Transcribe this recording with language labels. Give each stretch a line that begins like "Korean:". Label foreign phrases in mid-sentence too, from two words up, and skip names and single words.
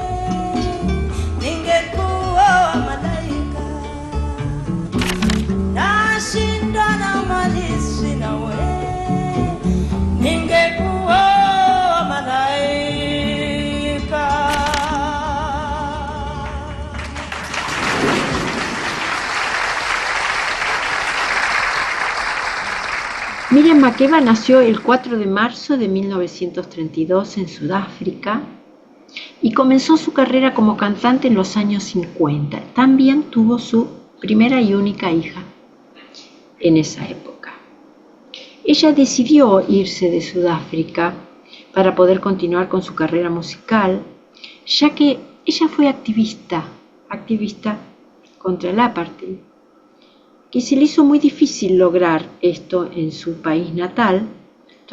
Swahili: ningekuoa malaika, nashindana malisi nawe, ningekuoa malaika.
Spanish: Miriam Makeba nació el 4 de marzo de 1932 en Sudáfrica y comenzó su carrera como cantante en los años 50. También tuvo su primera y única hija en esa época. Ella decidió irse de Sudáfrica para poder continuar con su carrera musical, ya que ella fue activista contra el apartheid, que se le hizo muy difícil lograr esto en su país natal.